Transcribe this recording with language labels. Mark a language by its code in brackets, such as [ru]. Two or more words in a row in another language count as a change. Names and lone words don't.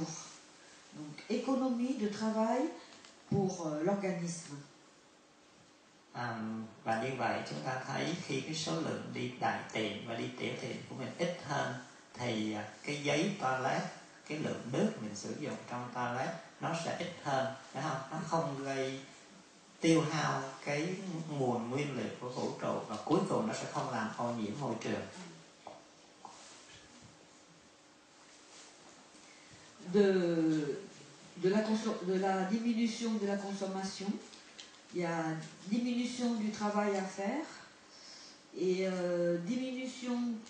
[fr] Donc économie de travail pour l'organisme. [vi] Và như vậy chúng ta thấy khi cái số lượng đi đại tiện và đi tiểu tiện của mình ít hơn thì cái giấy toilet, cái lượng nước mình sử dụng trong toilet nó sẽ ít hơn, phải không? Nó không gây tiêu hao cái nguồn nguyên liệu của vũ trụ và cuối cùng nó sẽ không làm ô nhiễm môi trường. [fr] De la diminution de la consommation, il y a diminution du travail à faire et diminution